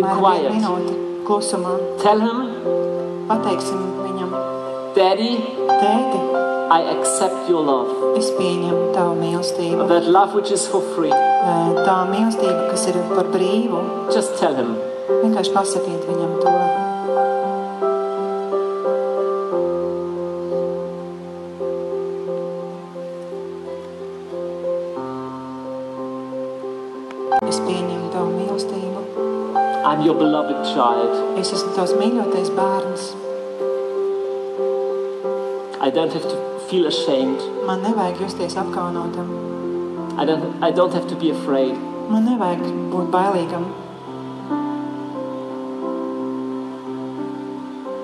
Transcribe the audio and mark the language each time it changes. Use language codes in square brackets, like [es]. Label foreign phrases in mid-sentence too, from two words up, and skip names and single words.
[lv] apmēram [en] quiet. [lv] 1 minūti klusumā. [en] Tell him, [lv] Pateiksim viņam, [en] Daddy, [lv] tēti, [en] I accept your love. [lv] es pieņemu tavu mīlestību. [en] That love which is for free. [lv] Tā mīlestība, kas ir par brīvu, [en] Just tell him. [lv] vienkārši pasakiet viņam to. Es pieņemu tavu mīlestību. [en] I'm your beloved child. [lv] Es esmu tavs mīļotais bērns. [en] I don't have to feel ashamed. [lv] Man nevajag justies apkaunotam. [en] I don't have to be afraid. [lv] Man nevajag būt bailīgam.